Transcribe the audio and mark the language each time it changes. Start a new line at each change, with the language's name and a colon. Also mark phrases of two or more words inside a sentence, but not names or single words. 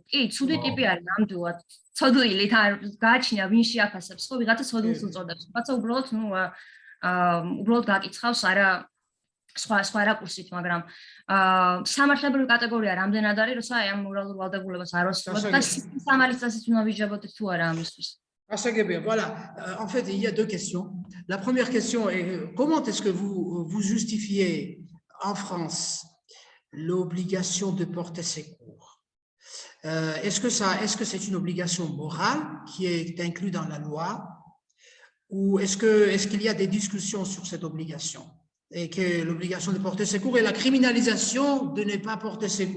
Georgian: კი, ცუდი ტიპი არის ნამდვილად. ცოდვილით გააჩნია ვინ შეაფასებს, ხო ვიღაცა ცოდვილს უწოდებს. ბაცა უბრალოდ უბრალოდ გაკიცხავს არა სხვა რაკურსით, მაგრამ სამართლებრივი კატეგორია რამდენად არის, როცა აი ამ მორალურ ვალდებულებას არ ვასწავლებ და სამართლის წესით უნდა ვიჯებოდეთ თუ არა ამისთვის.
French: Bien. Voilà. En fait, il y a deux questions. La première question est comment est-ce que vous justifiez en France l'obligation de porter secours? Est-ce que c'est une obligation morale qui est inclue dans la loi ou est-ce qu'il y a des discussions sur cette obligation et que l'obligation de porter secours est la criminalisation de ne pas porter secours?